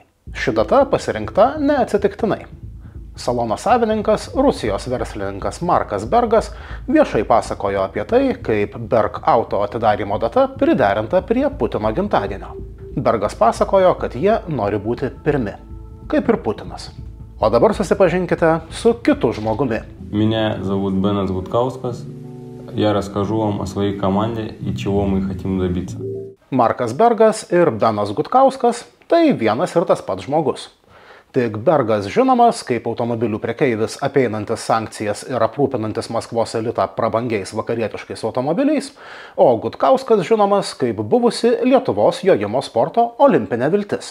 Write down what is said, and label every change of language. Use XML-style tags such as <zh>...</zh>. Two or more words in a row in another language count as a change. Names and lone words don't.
<lt>Ši data pasirinkta neatsitiktinai. Salono savininkas, Rusijos verslininkas Markas Bergas viešai pasakojo apie tai, kaip Berg Auto atidarymo data priderinta prie Putino gimtadienio. Bergas pasakojo, kad jie nori būti pirmi, kaip ir Putinas. O dabar susipažinkite su kitu žmogumi.</lt> <ru>Меня зовут Бенас Гудкаускас. Я расскажу вам о своей команде и чего мы хотим добиться.</ru> <lt>Markas Bergas ir Benas Gudkauskas – tai vienas ir tas pats žmogus. Tik Bergas žinomas kaip automobilių prekeivis apeinantis sankcijas ir aprūpinantis Maskvos elitą prabangiais vakarietiškais automobiliais, o Gudkauskas žinomas kaip buvusi Lietuvos jojimo sporto olimpinė viltis.</lt>